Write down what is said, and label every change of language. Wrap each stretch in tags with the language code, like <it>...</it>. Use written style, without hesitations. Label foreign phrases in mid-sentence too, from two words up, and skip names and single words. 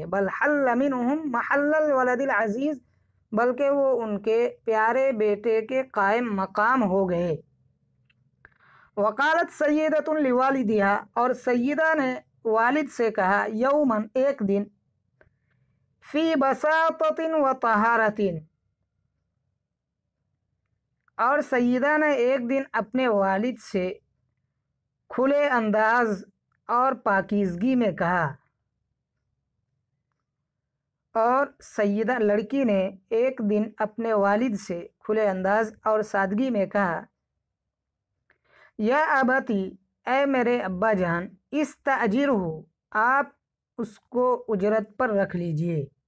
<ar>بل حل منہم محل الولد العزیز</ar> <ur>بلکہ وہ ان کے پیارے بیٹے کے قائم مقام ہو گئے.</ur> <ar>وقالت سیدۃ لوالدہا</ar> <ur>اور سیدہ نے والد سے کہا، یوماً ایک دن،</ur> <ar>فی بساطۃ و طہارۃ</ar> <ur>اور سیدہ نے ایک دن اپنے والد سے کھلے انداز اور پاکیزگی میں کہا. اور سیدہ لڑکی نے ایک دن اپنے والد سے کھلے انداز اور سادگی میں کہا،</ur> <ar>یا ابتی</ar> <ur>اے میرے ابا جان، استاجرہ آپ اس کو اجرت پر رکھ لیجئے.</ur>